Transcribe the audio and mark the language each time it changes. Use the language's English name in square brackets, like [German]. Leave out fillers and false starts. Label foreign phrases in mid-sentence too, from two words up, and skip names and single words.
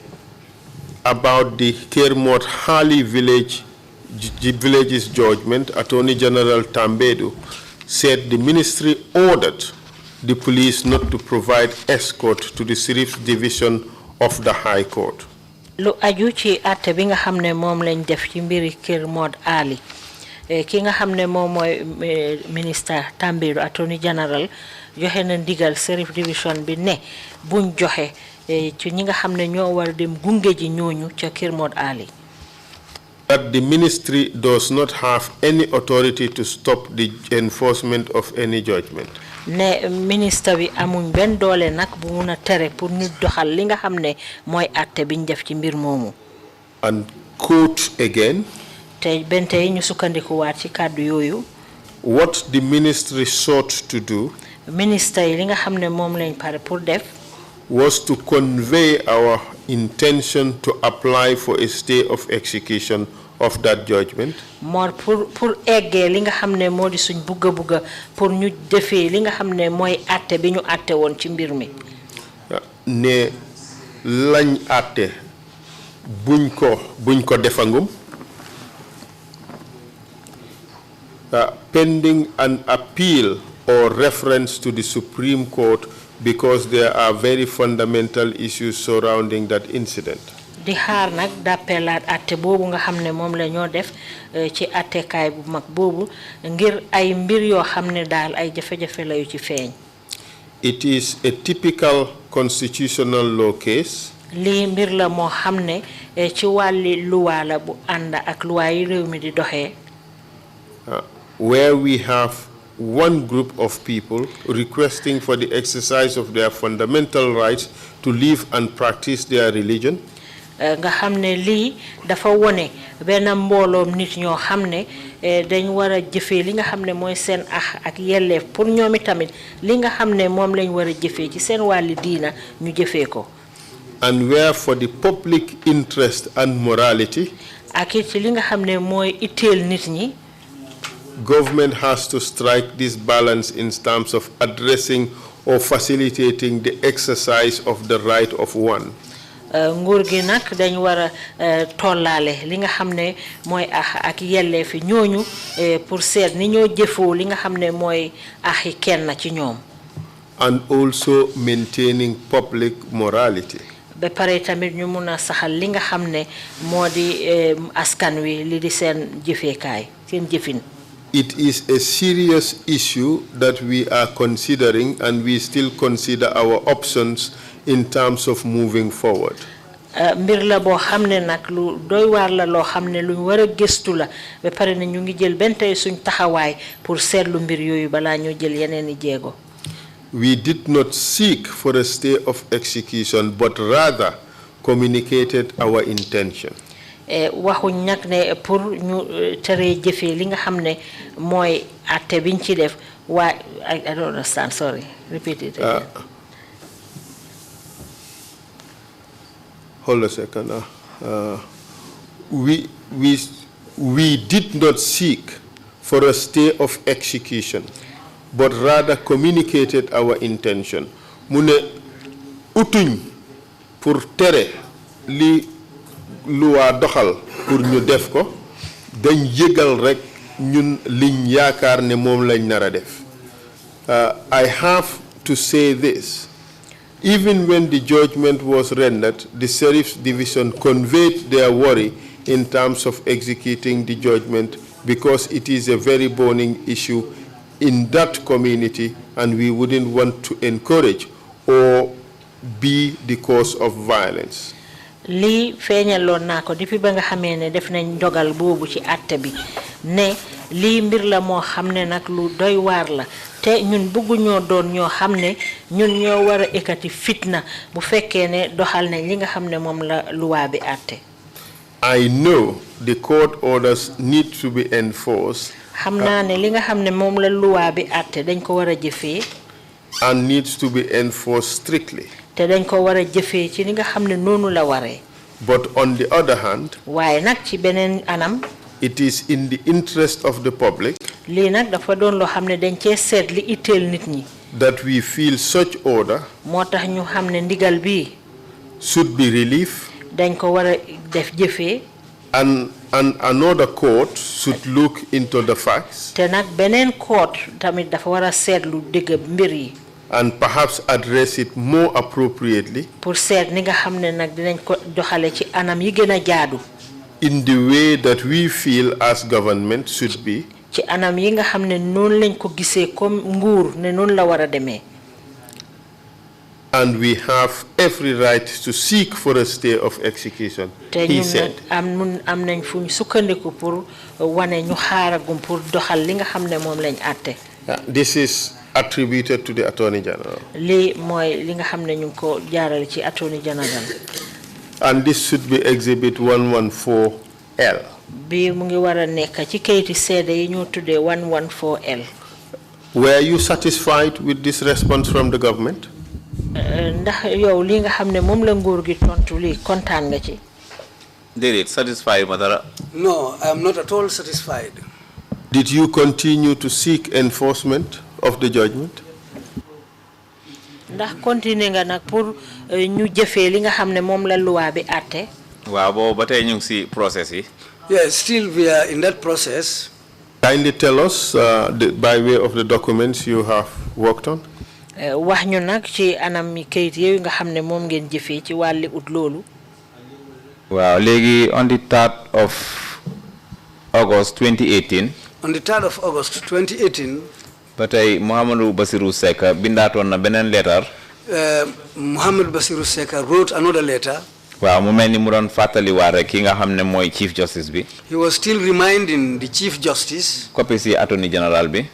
[English] About the Kermot Hali village's judgment, Attorney General Tambedu said the ministry ordered the police not to provide escort to the Sheriff's Division of the High Court. [Wolof] Lu aju ci atté bi nga xamné mom lañ def ci mbiri Kër Mod Ali ki nga xamné mom moy minister Tambiru Attorney General joxe na ndigal Sheriff Division bi ne buñ joxe ci ñi nga xamné ñoo war dem gunge ji ñooñu ci Kër Mod Ali. [English] That the ministry does not have any authority to stop the enforcement of any judgment. [Wolof] Ne ministre bi amuñ ben doole nak bu mëna téré pour ñu doxal li nga xamné moy atté biñ def ci mbir momu. [English] And quote again. [Wolof] Tay ben tay ñu sukkandiku waat ci kaddu yoyu. [English] What the ministry sought to do. [Wolof] Ministre yi li nga xamné mom lañ paré pour def. [English] Was to convey our intention to apply for a stay of execution of that judgment. [Wolof] More pour éggé li nga xamné modi suñ bugga bugga pour ñu défé li nga xamné moy atté bi ñu atté won ci mbir mi. Ne lañ atté buñ ko defangum. [English] Pending an appeal or reference to the Supreme Court because there are very fundamental issues surrounding that incident. [Wolof] Di xaar nak d'appelaat atté bobu nga xamné mom la ñoo def ci atté kay bu mag bobu ngir ay mbir yo xamné dal ay jafé-jafé la yu ci feñ. [English] It is a typical constitutional law case. [Wolof] Li mbir la mo xamné ci wali loi la bu anda ak loi yi réew mi di doxé. [English] Where we have one group of people requesting for the exercise of their fundamental rights to live and practice their religion. [Wolof] Nga xamné li dafa woné ben mbolom nit ñoo xamné dañ wara jëfé li nga xamné moy sen ak yelleef pour ñoomi tamit li nga xamné mom lañ wara jëfé ci sen wali diina ñu jëfé ko. [English] And where for the public interest and morality. [Wolof] Ak ci li nga xamné moy itteel nit ñi. [English] Government has to strike this balance in terms of addressing or facilitating the exercise of the right of one. [Wolof] Nguur gi nak dañ wara tollalé li nga xamné moy ak yellé fi ñooñu pour seet ni ñoo jëfoo li nga xamné moy axi kenn ci ñoom. [English] And also maintaining public morality. [Wolof] Ba paré tamit ñu mëna saxal li nga xamné modi askan wi li di seen jëfékaay seen jëfin. [English] It is a serious issue that we are considering, and we still consider our options in terms of moving forward. [Wolof] Mbir la bo xamné nak lu doy war la lo xamné lu wara gëstu la ba paré na ñu ngi jël ben tay suñ taxawaay pour sétlu mbir yoyu bala ñu jël yeneeni jéego. [English] We did not seek for a stay of execution, but rather communicated our intention. [Wolof] Waxu ñak né pour ñu téré jëfé li nga xamné moy atté biñ ci def wa [English] I don't understand, sorry, repeat it again. Hold a second. We did not seek for a stay of execution, but rather communicated our intention. [Wolof] Mune utuñ pour téré li loi doxal pour ñu def ko dañ yégal rek ñun liñ yaakar ne mom lañ nara def. [English] I have to say this. Even when the judgment was rendered, the Sheriff's Division conveyed their worry in terms of executing the judgment because it is a very burning issue in that community, and we wouldn't want to encourage or be the cause of violence. [Wolof] Li feñalon nako depuis ba nga xamé né def nañ dogal bobu ci atté bi né li mbir la mo xamné nak lu doy war la té ñun bëggu ñoo doon ñoo xamné ñun ñoo wara ekati fitna bu fekké né doxal nañ li nga xamné mom la loi bi atté. [English] I know the court orders need to be enforced. [Wolof] Xamna né li nga xamné mom la loi bi atté dañ ko wara jëfé [English] and needs to be enforced strictly. [Wolof] Té dañ ko wara jëfé ci li nga xamné nonu la waré. [English] But on the other hand, [Wolof] waye nak ci benen anam, [English] it is in the interest of the public [Wolof] li nak dafa doon lo xamné dañ ci sét li itel nit ñi [English] that we feel such order [Wolof] motax ñu xamné ndigal bi [English] should be relief [Wolof] dañ ko wara def jëfé [English] and another court should look into the facts [Wolof] té nak benen court tamit dafa wara sétlu dëgg mbir yi [English] and perhaps address it more appropriately [Wolof] pour seet ni nga xam ne nag dinañ ko doxale ci anam yi gën a jaadu [English] in the way that we feel as government should be [Wolof] ci anam yi nga xam ne noonu lañ ko gisee comme nguur ne noonu la war a demee [English] and we have every right to seek for a stay of execution he said [Wolof] am nañ fu ñu sukkandiku pour wane ñu xaaragum pour doxal li nga xam ne moom lañ àtte [English] this is attributed to the Attorney General. [Wolof] Li moy li nga xamne ñu ko jaaral ci Attorney General. [English] And this should be exhibit 114L. [Wolof] Bi mu ngi wara nekk ci kayiti sédé yi ñu tuddé 114L. [English] Were you satisfied with this response from the government? [Wolof] Ndax yow li nga xamne mom la nguur gi tontu li kontaan nga ci. Déedéet satisfied ma dara. [English] No, I am not at all satisfied. Did you continue to seek enforcement of the judgment? [Wolof] Ndax continuer nga nak pour ñu jëfé li nga xamné mom la loi bi atté. Waaw bo batay ñu ci process yi. [English] Yes, still we are in that process. Kindly tell us by way of the documents you have worked on. [Wolof] Wax ñu nak ci anam mi kayit yoy nga xamné mom ngeen jëfé ci walli ut lolu. Waaw légui [English] on the 3rd of August 2018. On the 3rd of August 2018. [Wolof] Batay Muhammadu Basiru Seka bindaton na benen letter. [English] Muhammad Basiru Seka wrote another letter. [Wolof] Waaw mu melni mu don fatali wa rek ki nga xamne moy Chief Justice bi. [English] He was still reminding the Chief Justice. [Wolof] Copies yi Attorney General bi.